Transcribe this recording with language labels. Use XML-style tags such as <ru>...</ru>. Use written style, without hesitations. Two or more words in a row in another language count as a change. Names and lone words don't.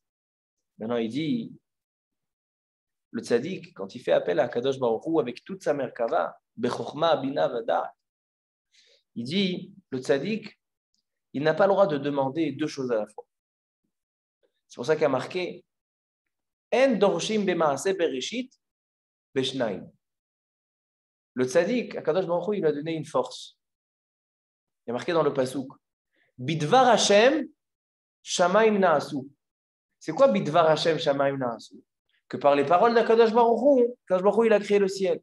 <fr>Maintenant, il dit, le tzaddik, quand il fait appel à</fr> <he>קדוש ברוך הוא</he> <fr>avec toute sa merkava,</fr> <he>בחכמה בינה ודעת,</he> <fr>il dit, le tzaddik, il n'a pas le droit de demander deux choses à la fois. C'est pour ça qu'il y a marqué,</fr> <he>אין דורשין במעשה בראשית בשניים.</he> <fr>Le tzaddik, à</fr> <he>קדוש ברוך הוא,</he> <fr>il a donné une force. Il y a marqué dans le pasuk,</fr> <he>בדבר השם שמים נעשו.</he> <fr>C'est quoi</fr> <he>בדבר השם שמים נעשו?</he> <fr>Que par les paroles d'</fr> <he>הקדוש ברוך הוא הקדוש ברוך הוא,</he> <fr>il a créé le ciel.</fr>